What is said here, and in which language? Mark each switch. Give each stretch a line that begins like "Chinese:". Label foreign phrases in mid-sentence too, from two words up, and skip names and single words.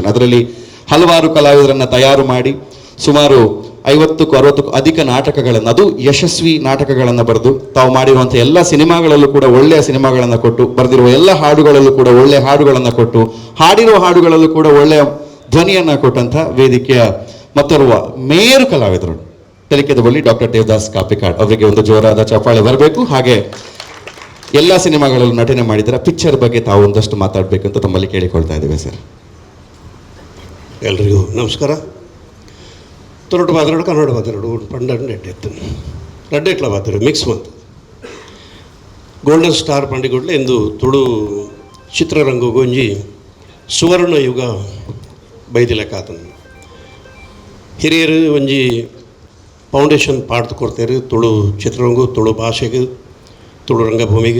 Kannada: ಅದರಲ್ಲಿ ಹಲವಾರು ಕಲಾವಿದರನ್ನು ತಯಾರು ಮಾಡಿ ಸುಮಾರು 50ಕ್ಕೂ 60ಕ್ಕೂ ಅಧಿಕ ನಾಟಕಗಳನ್ನು, ಅದು ಯಶಸ್ವಿ ನಾಟಕಗಳನ್ನು ಬರೆದು ತಾವು ಮಾಡಿರುವಂಥ ಎಲ್ಲ ಸಿನಿಮಾಗಳಲ್ಲೂ ಕೂಡ ಒಳ್ಳೆಯ ಸಿನಿಮಾಗಳನ್ನು ಕೊಟ್ಟು, ಬರೆದಿರುವ ಎಲ್ಲ ಹಾಡುಗಳಲ್ಲೂ ಕೂಡ ಒಳ್ಳೆಯ ಹಾಡುಗಳನ್ನು ಕೊಟ್ಟು, ಹಾಡಿರುವ ಹಾಡುಗಳಲ್ಲೂ ಕೂಡ ಒಳ್ಳೆಯ ಧ್ವನಿಯನ್ನು ಕೊಟ್ಟಂಥ ವೇದಿಕೆಯ ಮತ್ತೋರ್ವ ಮೇರು ಕಲಾವಿದರು ತೆಲಿಕೆದ ಬಳಿ ಡಾಕ್ಟರ್ ದೇವದಾಸ್ ಕಾಪಿಕಾಡ್ ಅವರಿಗೆ ಒಂದು ಜೋರಾದ ಚಪ್ಪಾಳೆ ಬರಬೇಕು. ಹಾಗೆ ಎಲ್ಲ ಸಿನಿಮಾಗಳಲ್ಲೂ ನಟನೆ ಮಾಡಿದ್ದಾರೆ. ಪಿಕ್ಚರ್ ಬಗ್ಗೆ ತಾವು ಒಂದಷ್ಟು ಮಾತಾಡಬೇಕಂತ ತಮ್ಮಲ್ಲಿ ಕೇಳಿಕೊಳ್ತಾ ಇದ್ದೇವೆ ಸರ್. ಎಲ್ರಿಗೂ ನಮಸ್ಕಾರ.
Tulu: ತೊರಟು ಮಾತಾಡು ಕನ್ನಡ ಮಾತಾಡು ಪಂಡ ಎಟ್ಟು ರಡ್ಡೆಟ್ಲ ಮಾತಾಡು ಮಿಕ್ಸ್ ಮಂತ್ ಗೋಲ್ಡನ್ ಸ್ಟಾರ್ ಪಂಡಿಗುಡ್ಲೆ ಎಂದು ತುಳು ಚಿತ್ರರಂಗ ಗೊಂಜಿ ಸುವರ್ಣ ಯುಗ ಬೈದಿಲೆಕ್ಕ ಆತನು ಹಿರಿಯರು ಒಂಜಿ ಫೌಂಡೇಶನ್ ಪಾಡ್ದು ಕೊಡ್ತಾರೆ ತುಳು ಚಿತ್ರರಂಗ, ತುಳು ಭಾಷೆಗೆ, ತುಳು ರಂಗಭೂಮಿಗೆ.